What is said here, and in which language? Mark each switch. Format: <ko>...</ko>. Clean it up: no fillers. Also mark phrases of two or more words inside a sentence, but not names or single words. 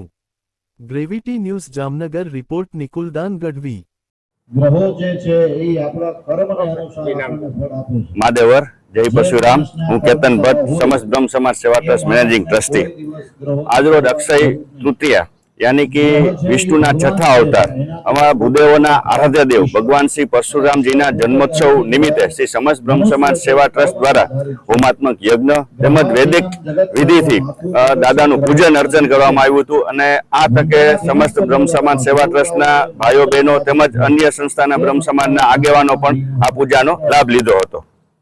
<gu>ગ્રેવિટી ન્યૂઝ જામનગર રિપોર્ટ નિકુલદાન ગઢવી। ગ્રહો જે છે એ આપણા કર્મને અનુસાર આપણને ફળ આપે છે। માદેવર જય પરશુરામ। હું કેતન ભટ્ટ, સમસ્ત બ્રહ્મ સમાજ સેવા ટ્રસ્ટ</gu> <en>managing trustee.</en> <gu>આજરોજ અક્ષય તૃતીયા</gu> <hi>यानी कि</hi> <gu>વિષ્ણુના છઠ્ઠા અવતાર અમારા ભૂદેવોના આરાધ્ય દેવ ભગવાન શ્રી પરશુરામજીના જન્મોત્સવ નિમિત્તે શ્રી સમસ્ત બ્રહ્મ સમાજ સેવા ટ્રસ્ટ દ્વારા હોમાત્મક યજ્ઞ તેમજ વૈદિક વિધિથી દાદાનું પૂજન અર્ચન કરવામાં આવ્યું હતું અને આ તકે સમસ્ત બ્રહ્મ સમાજ સેવા ટ્રસ્ટના ભાઈઓ બહેનો તેમજ અન્ય સંસ્થાના બ્રહ્મ સમાજના આગેવાનો પણ આ પૂજાનો લાભ લીધો હતો।</gu>